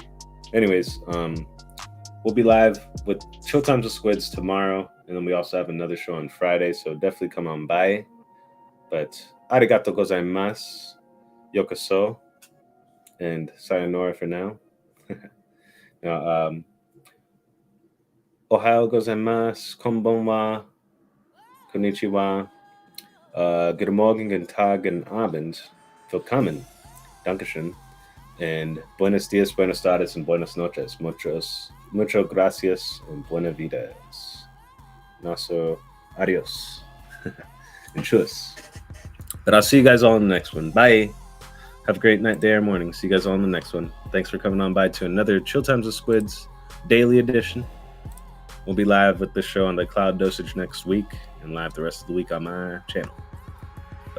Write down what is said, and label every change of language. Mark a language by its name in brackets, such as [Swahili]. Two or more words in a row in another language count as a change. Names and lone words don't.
[English] Anyways, we'll be live with Showtimes with Squids tomorrow, and then we also have another show on Friday, so definitely come on by. [Japanese] But ありがとうございます. [English] yokoso, and sayonara for now. [Japanese] Now, おはようございます、こんばんは、こんにちは, [German] guten Morgen, guten Tag, guten Abend, willkommen, dankeschön, [Spanish] and buenos dias, buenas tardes, and buenas noches, mucho gracias, and buena vidas. [English] Also, adios, and chus. But I'll see you guys all in the next one. Bye. Have a great night, day, or morning. See you guys all in the next one. Thanks for coming on by to another Chill Times with SQUiDzzz daily edition. We'll be live with this show on the Cloud Dosage next week and live the rest of the week on my channel.